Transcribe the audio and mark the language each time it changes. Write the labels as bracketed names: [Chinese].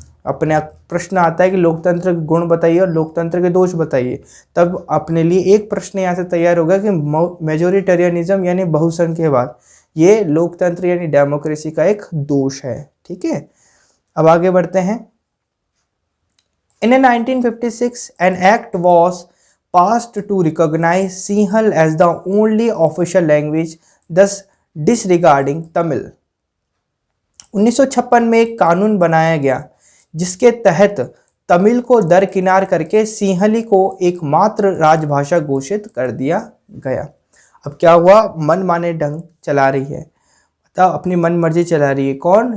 [Hindi] अपने प्रश्न आता है कि लोकतंत्र के गुण बताइए और लोकतंत्र के दोष बताइए, तब अपने लिए एक प्रश्न यहाँ से तैयार होगा कि मेजोरिटेरियनिज्म यानी बहुसंख्यवाद ये लोकतंत्र यानी डेमोक्रेसी का एक दोष है, ठीक है। अब आगे बढ़ते हैं। [English] In 1956, an act was passed to recognize Sinhal as the only official language, thus disregarding Tamil. [Hindi] 1956 में एक कानून बनाया गया जिसके तहत तमिल को दरकिनार करके सिंहली को एकमात्र राजभाषा घोषित कर दिया गया। अब क्या हुआ, मनमाने ढंग चला रही है, मतलब अपनी मन मर्जी चला रही है। कौन?